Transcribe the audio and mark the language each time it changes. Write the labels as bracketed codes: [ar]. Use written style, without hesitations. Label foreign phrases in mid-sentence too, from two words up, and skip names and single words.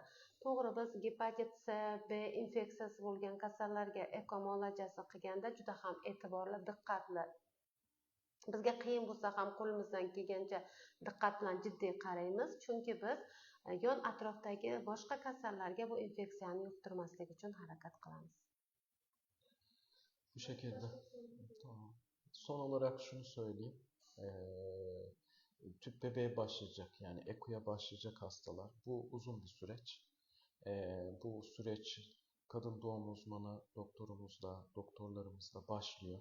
[uz] To'g'ri, biz gepatit C, B infeksiyasi bo'lgan kasallarga ekomologiyasi qilganda juda ham e'tiborli, diqqatli, bizga qiyin bo'lsa ham qo'limizdan kelgancha diqqat bilan jiddiy qaraymiz, chunki biz yon atrofdagi boshqa kasallarga bu infeksiyani yuqtirmaslik uchun harakat qilamiz. [tr] Bu şekilde. Tamam. Son olarak şunu söyleyeyim. Tüp bebeğe başlayacak, yani EKO'ya başlayacak hastalar. Bu uzun bir süreç. Bu süreç kadın doğum uzmanı doktorumuzla, doktorlarımızla başlıyor.